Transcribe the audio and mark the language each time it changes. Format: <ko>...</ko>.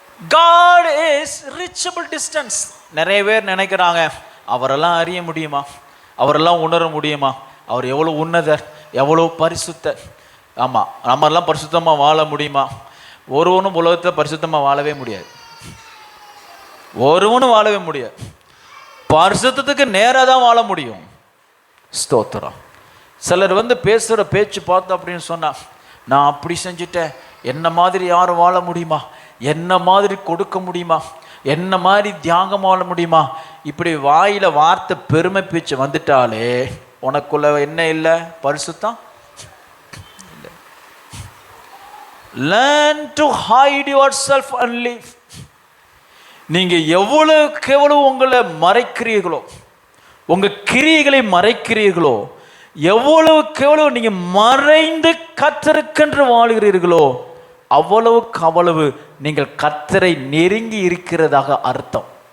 <en>God is reachable distance.</en> <ta>நிறைய பேர் நினைக்கிறாங்க, அவரெல்லாம் அறிய முடியுமா, அவரெல்லாம் உணர முடியுமா, அவர் எவ்வளோ உன்னதர், எவ்வளோ பரிசுத்தர். ஆமாம், நம்மெல்லாம் பரிசுத்தமாக வாழ முடியுமா? ஒருவனும் உலகத்தில் பரிசுத்தமாக வாழவே முடியாது. ஒருவனும் வாழவே முடியாது. பரிசுத்தத்துக்கு நேராக தான் வாழ முடியும். ஸ்தோத்திரம். சிலர் பேசுகிற பேச்சு பார்த்தோம் அப்படின்னு சொன்னால், நான் அப்படி செஞ்சுட்டேன், என்ன மாதிரி யாரும் வாழ முடியுமா, என்ன மாதிரி கொடுக்க முடியுமா, என்ன மாதிரி தியாகம் வாழ முடியுமா, இப்படி வாயில வார்த்தை பெருமை பேச்சு வந்துட்டாலே உனக்குள்ள என்ன இல்லை? பரிசுத்தம்.</ta> <en>Learn to hide yourself and live.</en> <ta>நீங்க எவ்வளவுக்கு எவ்வளவு உங்களை மறைக்கிறீர்களோ, உங்க கிரியைகளை மறைக்கிறீர்களோ, எவ்வளவுக்கு எவ்வளவு நீங்க மறைந்து கர்த்தருக்கென்று வாழ்கிறீர்களோ, அவ்வளவுக்கு அவ்வளவு நீங்கள் கர்த்தரை நெருங்கி இருக்கிறதாக அர்த்தம்.</ta>